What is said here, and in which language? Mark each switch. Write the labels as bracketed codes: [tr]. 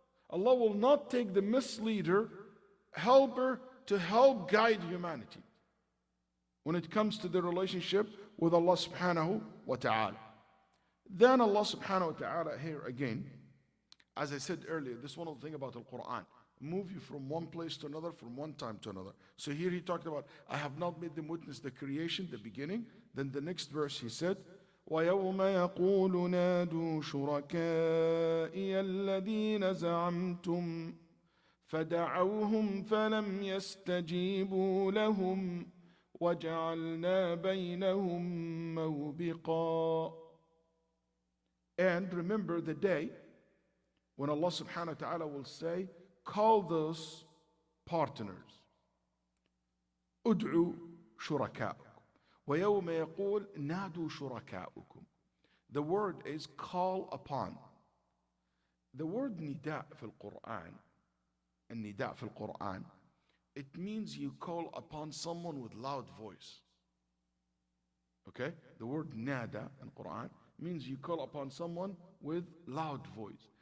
[en] Allah will not take the misleader helper to help guide humanity when it comes to the relationship with Allah subhanahu wa ta'ala. Then Allah subhanahu wa ta'ala here again, as I said earlier, this is one of the things about the Quran. move you from one place to another, from one time to another. So here he talked about, I have not made them witness the creation, the beginning. Then the next verse he said, [ar] وَيَوْمَ يَقُولُ نَادُوا شُرَكَائِيَ الَّذِينَ زَعَمْتُمْ فَدَعَوْهُمْ فَلَمْ يَسْتَجِيبُوا لَهُمْ وَجَعَلْنَا بَيْنَهُمْ مَوْبِقًا. [en] And remember the day when Allah subhanahu wa ta'ala will say, call those partners. [ar] ادعوا شركاءكم ويوم يقول نادوا شركاءكم. [en] The word is call upon. The word nida [ar] في القرآن, النداء في القرآن, [en] it means you call upon someone with loud voice. Okay? The word nada in Quran means you call upon someone with loud voice.